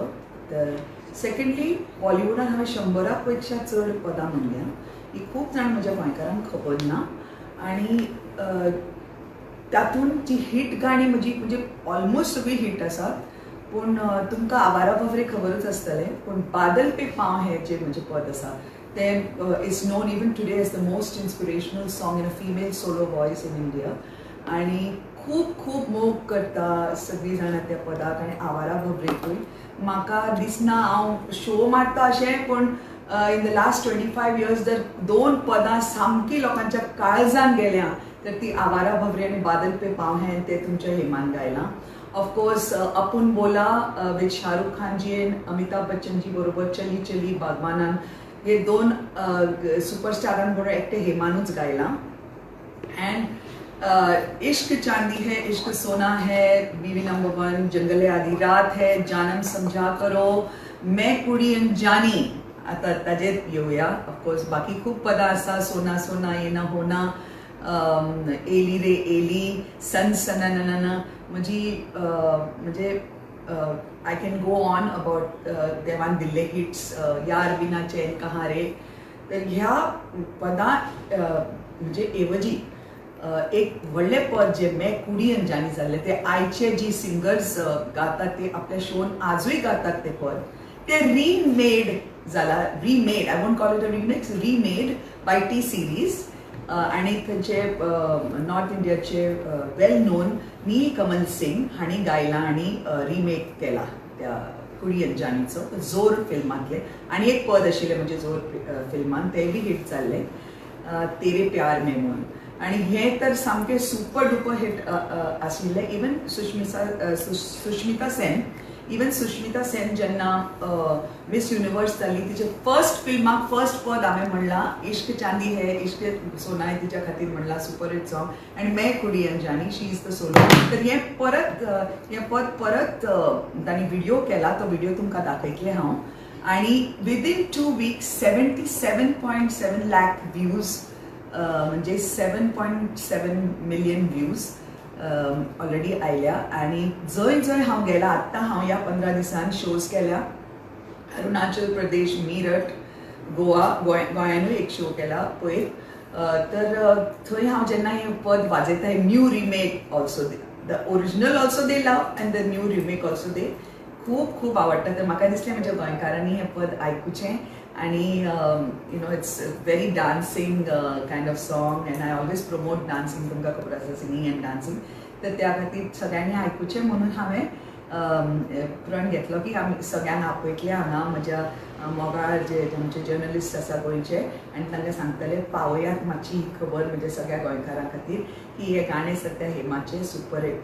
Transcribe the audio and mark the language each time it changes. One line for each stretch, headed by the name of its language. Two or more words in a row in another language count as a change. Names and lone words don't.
Konkani: तर सेकंडली बॉलिवूडान हांवें 100 पेक्षा चड पदां म्हणल्या, ही खूब जाण म्हज्या गोंयकारांक खबर ना, आनी तातूंत जी हिट गाणी म्हणजे ऑलमोस्ट सगळी हिट आसात. पूण तुमकां आवारा बावरे खबरच आसतलें, पूण बादल पे पांव हें जें म्हजें पद आसा तें
English: is known even today as the most inspirational song in a female solo voice in India,
Konkani: आनी खूब मोग करता सगळीं जाणां त्या पदाक आनी आवारा बाबरेकूय. म्हाका दिसना हांव शो मारता अशें, पूण
English: in the last 25 years
Konkani: जर 2 पदां सामकी लोकांच्या काळजान गेल्या तर ती आवारा बाबरे आनी बादल पे पांव हें ते तुमच्या हेमान गायलां. ऑफकोर्स
Hindi: अपुन बोला
Konkani: विथ शाहरुख खान जी एन अमिताभ बच्चन जी बरोबर चली चली बागवानान, हे 2 सुपरस्टारां बरोबर एकटे हेमानूच गायलां.
Hindi: एंड इश्क चांदी है, इश्क सोना है, बीवी नंबर 1, जंगले आधी रात है, जानम समझा करो, मैं कुड़ी अनजानी.
Konkani: आता ताजेर येवया. ऑफकोर्स बाकी खूब पदां आसा,
Hindi: सोना सोना ये ना होना,
Konkani: एली रे एली, सन सनननन, म्हणजे
English: I can go on about
Konkani: देवान दिल्ले हिट्स, यार बिना चैन कहाँ रे. तर ह्या पदां म्हणजे ऐवजी एक व्हडलें पद जे मैं कुडी अनजानी जाल्लें ते आयचे जी सिंगर्स गातात ते आपल्या शोन आजूय गातात ते पद, ते रिमेड जाला. रिमेड,
English: I won't call it a remix, remade by T-Series,
Konkani: आनी थंयचे नॉर्थ इंडियाचे
English: well known
Konkani: नी कमल सिंग हांणी गायला आनी रिमेक केला त्या कुडी अंजानीचो जोर फिल्मांतले. आनी एक पद आशिल्लें म्हणजे जोर फिल्मान, तें बी हिट जाल्लें, तेरे प्यार में म्हणून. आनी हें तर सामकें
English: super duper hit
Konkani: आशिल्लें. इवन सुष्मिता सेन जेन्ना मिस युनिवर्स जाली, तिचे फर्स्ट फिल्माक फर्स्ट पद हांवें म्हणलां, इश्क चांदी है, इश्क सोना है तिच्या खातीर म्हणलां,
English: super hit song.
Konkani: आनी मैं कुडी अनजानी,
English: she is the solo.
Konkani: तर हें पद परत तांणी व्हिडिओ केला, तो व्हिडिओ तुमकां दाखयतलें हांव. आनी
English: within 2 weeks
Konkani: 77.7 lakh व्ह्यूज, म्हणजे 7.7 million व्ह्यूज ऑलरेडी आयल्या. आनी जंय हांव गेला, आत्तां हांव ह्या 15 दिसान शोज केल्या, अरुणाचल प्रदेश, मीरठ, गोंयानूय एक शो केला पयर. तर थंय हांव जेन्ना हें पद वाजयता,
English: new remake also, the original also they love and the new remake also they
Konkani: खूब आवडटा. तर म्हाका दिसलें म्हज्या गोंयकारांनी हें पद आयकुचें. आनी
English: you know it's very dancing kind of song, and I always promote dancing,
Konkani: तुमकां खबर आसा,
English: singing and dancing.
Konkani: तर त्या खातीर सगळ्यांनी आयकुचें म्हणून हांवें प्रण घेतलो की आमी सगळ्यांक आपयतले हांगा म्हज्या मोगाळ जे आमचे जर्नलिस्ट आसा गोंयचे, आनी तांकां सांगतले पावयात मातशी ही खबर म्हणजे सगळ्या गोंयकारां खातीर की हे गाणें सद्या हेमाचें
English: super hit.